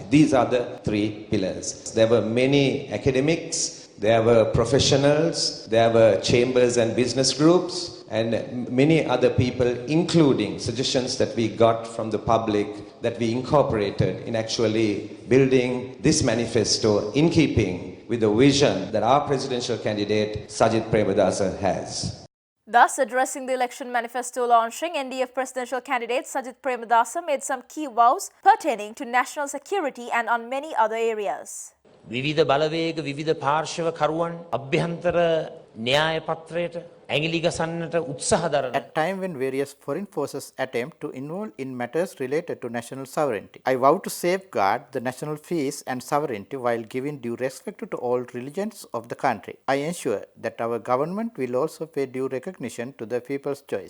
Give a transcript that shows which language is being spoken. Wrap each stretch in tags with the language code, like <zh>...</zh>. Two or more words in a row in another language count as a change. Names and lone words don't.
<en>These are the three pillars. There were many academics, there were professionals, there were chambers and business groups, and many other people, including suggestions that we got from the public that we incorporated in actually building this manifesto in keeping with the vision that our presidential candidate Sajith Premadasa has. Thus, addressing the election manifesto launching, NDF presidential candidate Sajith Premadasa made some key vows pertaining to national security and on many other areas.</en> <si>විවිධ බලවේග විවිධ පාර්ශව කරුවන් අභ්‍යන්තර න්‍යාය පත්‍රයට ඇඟිලි ගසන්නට උත්සාහ දරන</si> <en>at time when various foreign forces attempt to involve in matters related to national sovereignty. I vow to safeguard the national peace and sovereignty while giving due respect to all religions of the country. I ensure that our government will also pay due recognition to the people's choice.</en>